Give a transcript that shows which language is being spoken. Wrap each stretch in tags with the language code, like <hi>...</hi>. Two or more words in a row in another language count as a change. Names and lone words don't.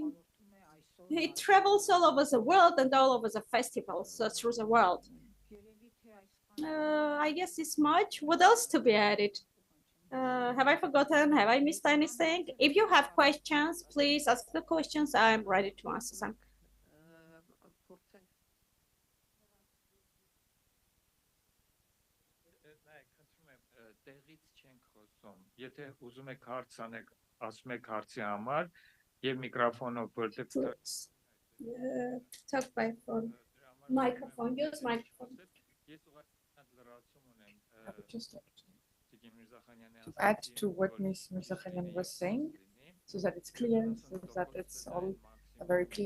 <en>It travels all over the world and all over the festivals through the world. I guess it's much. What else to be added? Have I forgotten? Have I missed anything? If you have questions, please ask the questions. I'm ready to answer them.</en> <hy>Տեղից չենք խոսում։ Եթե ուզում եք հարց անեք, ասում եք հարցի համար եւ միկրոֆոնով որտեղ</hy> <en>talk by phone. Microphone, use microphone. Just to add to what Ms. Mirzakhanian was saying, so that it's clear, so that it's all very clear.</en>